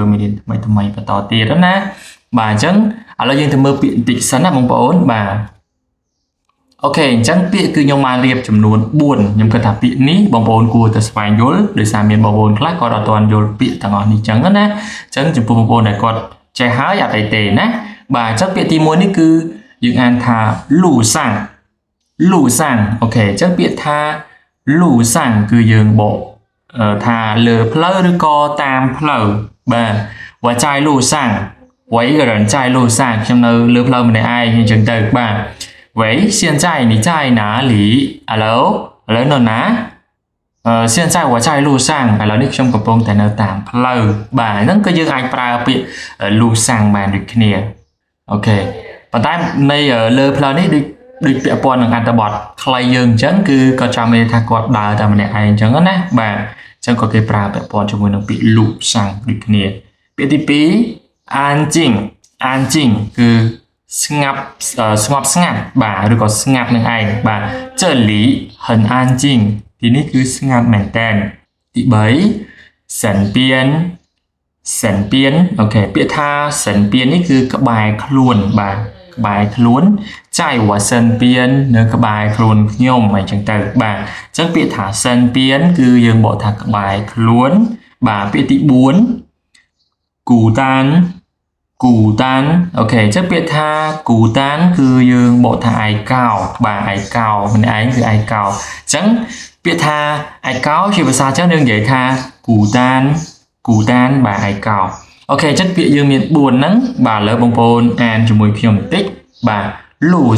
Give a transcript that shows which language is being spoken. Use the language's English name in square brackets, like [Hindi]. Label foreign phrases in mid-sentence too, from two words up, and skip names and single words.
[Khmer] មេរៀនថ្មីបន្តទៀតណាបាទអញ្ចឹងឥឡូវយើងទៅមើលពាក្យបន្តិចសិនណាបងប្អូនបាទអូខេអញ្ចឹងពាក្យគឺខ្ញុំបានរៀបចំនួន4ខ្ញុំគិតថាពាក្យនេះបងប្អូនគួរតែស្វែងយល់ដោយសារមានបងប្អូនខ្លះគាត់អត់ទាន់យល់ពាក្យទាំងអស់នេះអញ្ចឹងណាអញ្ចឹងចំពោះបងប្អូនដែលគាត់ ចេះហើយអត់អីទេណាបាទអញ្ចឹងពាក្យទី1នេះគឺយើងអានថាលូសាំងអូខេអញ្ចឹងពាក្យថាលូសាំងគឺយើងបកថាលើផ្លូវឬក៏តាមផ្លូវបាទ [Chinese] 我在路上我一个人在路上 [Khmer] ខ្ញុំនៅលើផ្លូវម្នាក់ឯងអញ្ចឹងទៅបាទ [Chinese] 喂现在你在哪里 Hello [Khmer] នៅណា [Chinese] 现在我在路上ឥ [Khmer] ឡូវនេះខ្ញុំកំពុងតែនៅតាមផ្លូវបាទហ្នឹងក៏យើងអាចប្រើពាក្យលូសាំងបានដូចគ្នាអូខេប៉ុន្តែ នៃលើផ្លូវនេះដូចពាក់ព័ន្ធនឹងអត្ថបទខ្លីយើងអញ្ចឹងគឺគាត់ចាំមានថាគាត់ដើរតែម្នាក់ឯងអញ្ចឹងណាបាទអញ្ចឹងក៏គេប្រើពាក់ព័ន្ធជាមួយនឹងពាក្យលូសាំងដូចគ្នាពាក្យទី2អានជីងគឺស្ងប់ស្ងាត់បាទឬក៏ស្ងាត់នឹងឯងបាទ [Chinese] 这里很安静 [Khmer] ទីនេះគឺស្ងាត់មែនតើទី 3សិនពៀនអូខេពាក្យថាសិនពៀននេះគឺក្បែរខ្លួនបាទក្បែរខ្លួនចៃវ៉ាសិនពៀននៅក្បែរខ្លួនខ្ញុំ អញ្ចឹងទៅបាទអញ្ចឹងពាក្យថាសិនពៀនគឺយើងបកថាក្បែរខ្លួនបាទពាក្យទី4គូតានអូខេអញ្ចឹងពាក្យថាគូតានគឺយើងបកថាឯកោបាទឯកោម្នាក់ឯងគឺឯកោអញ្ចឹងពាក្យថាឯកោជាភាសាចិនយើងនិយាយថាគូតានបាទឯកោអូខេអញ្ចឹងពាក្យយើងមាន4ហ្នឹងបាទឥឡូវបងប្អូនអានជាមួយខ្ញុំបន្តិចបាទ路